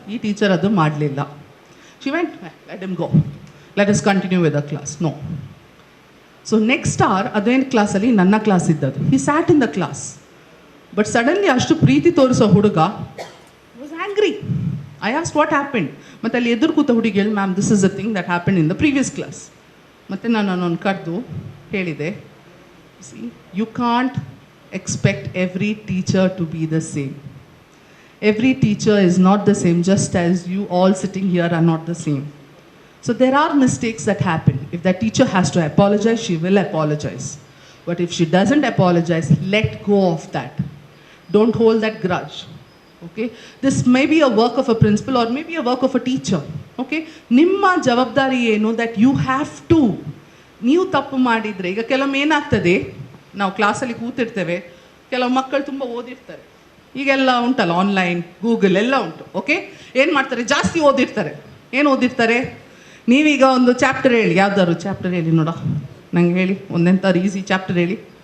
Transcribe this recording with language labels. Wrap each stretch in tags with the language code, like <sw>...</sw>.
<kn>ಈ ಟೀಚರ್ ಅದು ಮಾಡಲಿಲ್ಲ.</kn> <en>She went, let him go, let us continue with the class. No. So next hour</en> <kn>ಅದೇನು ಕ್ಲಾಸಲ್ಲಿ ನನ್ನ ಕ್ಲಾಸ್ ಇದ್ದದ್ದು.</kn> <en>he sat in the class, but suddenly</en> <kn>ಅಷ್ಟು ಪ್ರೀತಿ ತೋರಿಸೋ ಹುಡುಗ</kn> <en>Was angry. I asked what happened.</en> <kn>ಮತ್ತು ಅಲ್ಲಿ ಎದುರು ಕೂತ ಹುಡುಗಿ ಹೇಳಿ,</kn> <en>Ma'am this is the thing that happened in the previous class.</en> <kn>ಮತ್ತು ನಾನು ಅವನನ್ನು ಕರೆದು ಹೇಳಿದೆ,</kn> <en>see, you can't expect every teacher to be the same. Every teacher is not the same, just as you all sitting here are not the same. So there are mistakes that happen. If that teacher has to apologize, she will apologize. But if she doesn't apologize, let go of that. Don't hold that grudge. Okay? This may be a work of a principal or maybe a work of a teacher. Okay?</en> <kn>Nimma javabdari enu</kn> <en>that you have to.</en> <kn>ನೀವು ತಪ್ಪು ಮಾಡಿದರೆ, ಈಗ ಕೆಲವೊಮ್ಮೆ ಏನಾಗ್ತದೆ, ನಾವು ಕ್ಲಾಸಲ್ಲಿ ಕೂತಿರ್ತೇವೆ, ಕೆಲವು ಮಕ್ಕಳು ತುಂಬ ಓದಿರ್ತಾರೆ. ಈಗೆಲ್ಲ ಉಂಟಲ್ಲ, ಆನ್ಲೈನ್, ಗೂಗಲ್ ಎಲ್ಲ ಉಂಟು. ಓಕೆ, ಏನು ಮಾಡ್ತಾರೆ? ಜಾಸ್ತಿ ಓದಿರ್ತಾರೆ. ಏನು ಓದಿರ್ತಾರೆ? ನೀವೀಗ ಒಂದು ಚಾಪ್ಟರ್ ಹೇಳಿ, ಯಾವ್ದಾದ್ರು ಚಾಪ್ಟರ್ ಹೇಳಿ ನೋಡ, ನಂಗೆ ಹೇಳಿ, ಒಂದೆಂಥವ್ರು ಈಸಿ ಚಾಪ್ಟರ್ ಹೇಳಿ.</kn>